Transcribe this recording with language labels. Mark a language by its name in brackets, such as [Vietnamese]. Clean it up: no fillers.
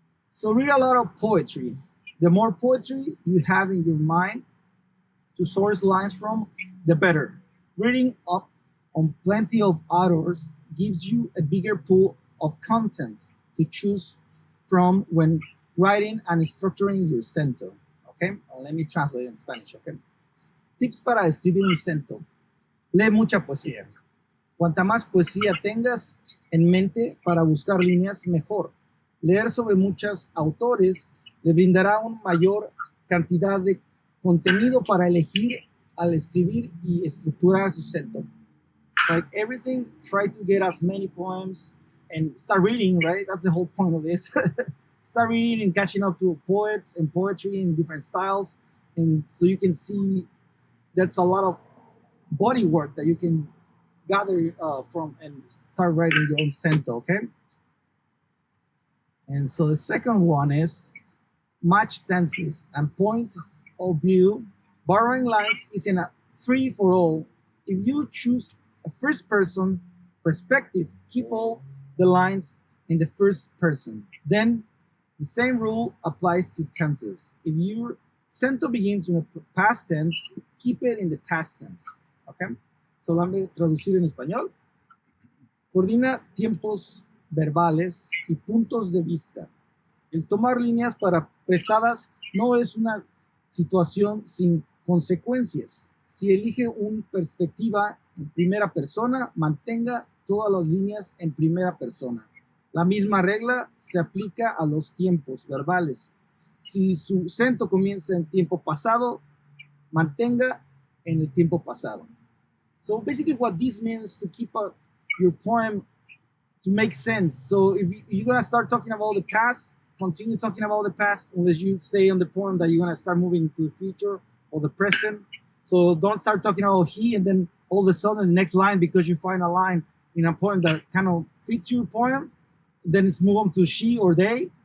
[English] So read a lot of poetry. The more poetry you have in your mind to source lines from, the better. Reading up on plenty of authors gives you a bigger pool of content to choose from when writing and structuring your Cento, okay? Let me translate in Spanish, okay? [Spanish] Tips para escribir un Cento. Lee mucha poesía. Cuanta más poesía tengas en mente para buscar líneas, mejor. Leer sobre muchos autores le brindará una mayor cantidad de contenido para elegir al escribir y estructurar su Cento. [English] So like everything, try to get as many poems and start reading, right? That's the whole point of this. Start reading and catching up to poets and poetry in different styles. And so you can see that's a lot of body work that you can gather from and start writing your own Cento, okay? And so the second one is match tenses and point of view. Borrowing lines isn't a free for all. If you choose a first person perspective, keep all the lines in the first person. Then the same rule applies to tenses. If your Cento begins in a past tense, keep it in the past tense, okay? [Spanish] So déjame traducir en español. Coordina tiempos verbales y puntos de vista. El tomar líneas para prestadas no es una situación sin consecuencias. Si elige una perspectiva en primera persona, mantenga todas las líneas en primera persona. La misma regla se aplica a los tiempos verbales. Si su Cento comienza en tiempo pasado, mantenga en el tiempo pasado. [English] So basically what this means to keep your poem to make sense. So if you're going to start talking about the past, continue talking about the past unless you say on the poem that you're going to start moving to the future or the present. So don't start talking about he and then all of a sudden the next line, because you find a line in a poem that kind of fits your poem, then it's move on to she or they.